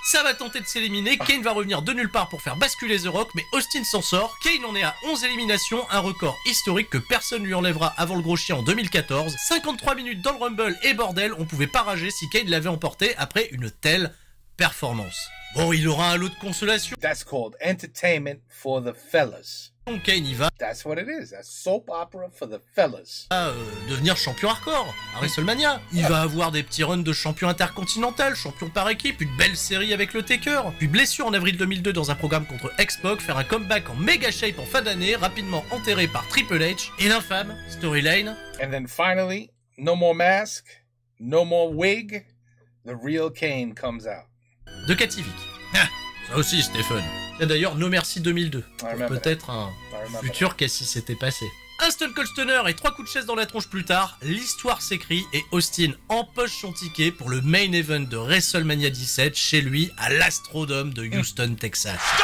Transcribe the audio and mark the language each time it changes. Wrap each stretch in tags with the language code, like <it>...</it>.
<fr>Ça va tenter de s'éliminer, Kane va revenir de nulle part pour faire basculer The Rock, mais Austin s'en sort. Kane en est à 11 éliminations, un record historique que personne lui enlèvera avant le gros chien en 2014. 53 minutes dans le Rumble et bordel, on pouvait pas rager si Kane l'avait emporté après une telle performance. Bon, il aura un lot de consolation.</fr> <en>That's called entertainment for the fellas.</en> <fr>Donc Kane y va.</fr> <en>That's what it is. That's soap opera for the fellas.</en> <fr>Devenir champion hardcore à WrestleMania. Il va avoir des petits runs de champion intercontinental, champion par équipe, une belle série avec le Taker, puis blessure en avril 2002 dans un programme contre X-Pac, faire un comeback en méga shape en fin d'année, rapidement enterré par Triple H, et l'infâme storyline.</fr> <en>And then finally, no more mask, no more wig, the real Kane comes out.</en> <fr>De Kativic. Ah, ça aussi Stephen. C'est d'ailleurs No Mercy 2002. Peut-être un futur Cassie s'était passé. Un Stone Cold Stunner et 3 coups de chaise dans la tronche plus tard, l'histoire s'écrit et Austin empoche son ticket pour le main event de WrestleMania 17 chez lui à l'Astrodome de Houston, Texas.</fr>